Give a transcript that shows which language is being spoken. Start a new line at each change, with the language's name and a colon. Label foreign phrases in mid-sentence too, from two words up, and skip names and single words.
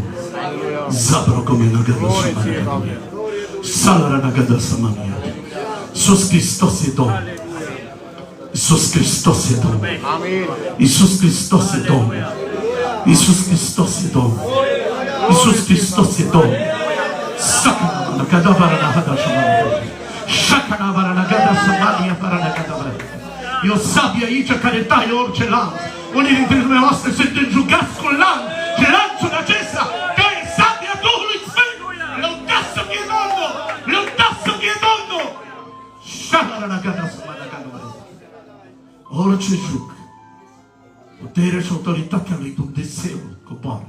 Romanian: Zabrogome nagada samania. Salara nagada samania. Iisus Hristos e Domn. Iisus Hristos e Domn. Iisus Hristos e Domn. Iisus Hristos e Domn. Iisus Hristos e Domn. Sakana nagada varana hada samania. Sakana varana nagada samania varana nagada varana. E o sabie aici care taie orice lanț. Unii dintre dumneavoastră sunt înjugați cu lanț. Și lanțul acesta taie sabia Duhului Sfânt. Lăudați să fie Domnul! Lăudați să fie Domnul! Orice juc, puterea și autoritatea lui Dumnezeu coboară.